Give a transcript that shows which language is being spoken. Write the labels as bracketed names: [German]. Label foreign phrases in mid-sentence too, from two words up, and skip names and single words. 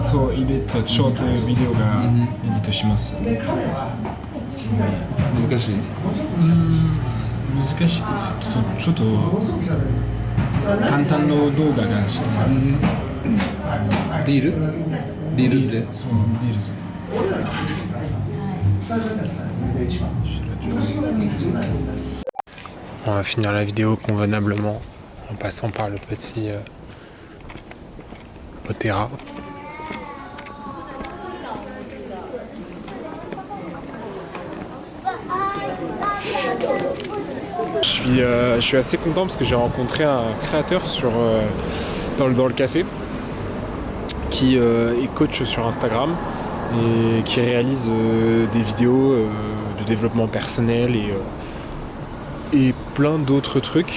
[Japanese] そうエディットショートビデオがエディットします難しい難しくないちょっと簡単な動画がしてますリールズでそうリールズ [French] On va finir la vidéo convenablement en passant par le petit Opéra. Je suis assez content parce que j'ai rencontré un créateur dans le café qui est coach sur Instagram et qui réalise des vidéos de développement personnel et plein d'autres trucs.